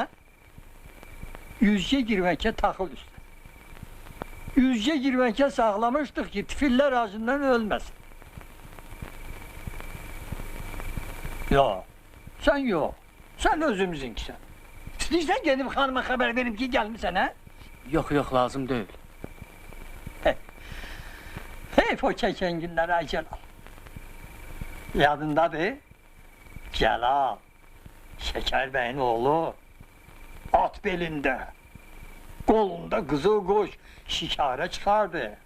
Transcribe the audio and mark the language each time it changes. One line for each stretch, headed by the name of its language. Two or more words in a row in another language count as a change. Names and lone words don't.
Azerbaijani: Yüzce girməkə taxıl üstə. Yüzce girməkə saxlamışdıq ki, tifillər acından ölməsin. Yox, sən yox. Sən özümüzünkisən. İstəyirsən gedib xanıma xəbər verim ki, gəlmirsən, hə?
Turkish: Yok yok lazım değil.
Azerbaijani: Heyf o çəkən günlər, ay Cəlal. Yadındadır? Cəlal, Şəkər bəyin oğlu, at belində, qolunda qızıl qoş, şikarə çıxardı.